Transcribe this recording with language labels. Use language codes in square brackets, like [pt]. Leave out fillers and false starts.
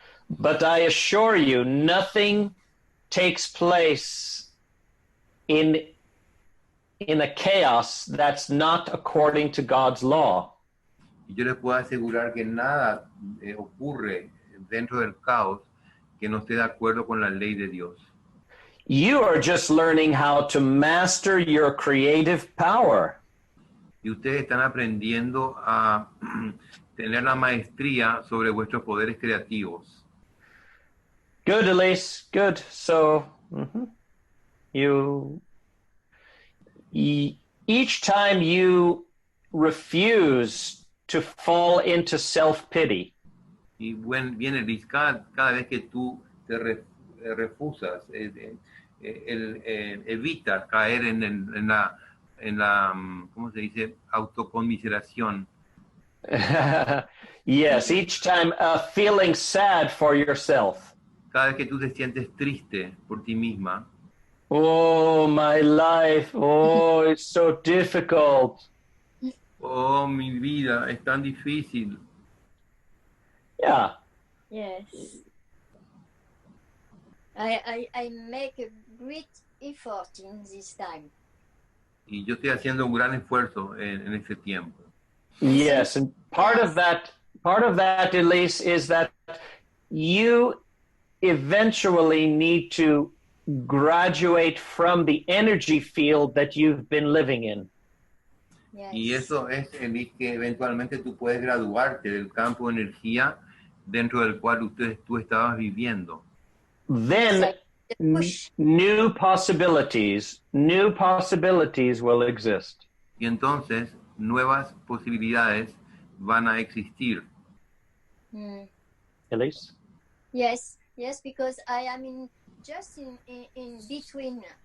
[en] But I assure you, nothing takes place in a chaos that's not according to God's law. [es] Y yo les puedo asegurar que nada ocurre dentro del caos que no esté de acuerdo con la ley de Dios. [en] You are just learning how to master your creative power. [es] Y ustedes están aprendiendo a tener la maestría sobre vuestros poderes creativos. [en] Good, Elise. Good. So, each time you refuse to fall into self-pity, [es] Y viene Liz, cada vez que tú te refusas, evitas caer en la, ¿cómo se dice? Autoconmiseración. [en] yes, each time feeling sad for yourself. [es] Cada vez que tú te sientes triste por ti misma. [en] Oh, my life. Oh, it's so difficult. [es] Oh, mi vida, es tan difícil. [en] Yeah. Yes. I make a great effort in this time. [es] Y yo estoy haciendo un gran esfuerzo en este tiempo. [en] Yes, and part of that, Elise, is that you eventually need to graduate from the energy field that you've been living in. Yes. [es] Y eso es que eventualmente tú puedes graduarte del campo de energía dentro del cual tú estabas viviendo. [en] Then new possibilities will exist. [es] Y entonces nuevas posibilidades van a existir. [en] Elise? Yes, because I am just in between.